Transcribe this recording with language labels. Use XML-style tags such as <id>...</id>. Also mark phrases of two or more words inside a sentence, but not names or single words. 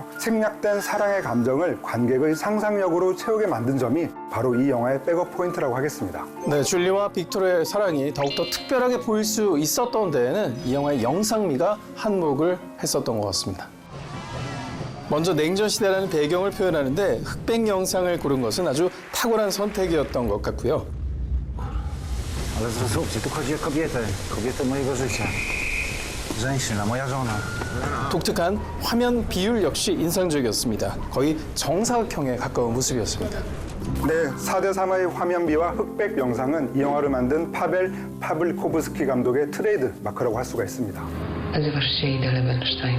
<ko>생략된 사랑의 감정을 관객의 상상력으로 채우게 만든 점이 바로 이 영화의 백업 포인트라고 하겠습니다. 네, 줄리와 빅토르의 사랑이 더욱더 특별하게 보일 수 있었던 데에는 이 영화의 영상미가 한몫을 했었던 것 같습니다. 먼저 냉전 시대라는 배경을 표현하는데 흑백 영상을 고른 것은 아주 탁월한 선택이었던 것 같고요.</ko> <pl>Ale zrozumcie, tu chodzi o kobietę. Kobietę mojego życia. Żeńszyna, moja żona.</pl> <ko>독특한 화면 비율 역시 인상적이었습니다. 거의 정사각형에 가까운 모습이었습니다. 네, 4대3의 화면비와 흑백 영상은 이 영화를 만든 파벨 파블코브스키 감독의 트레이드 마크라고 할 수가 있습니다.</ko> <pl>Nazywasz się Ida Lebenstein.</pl>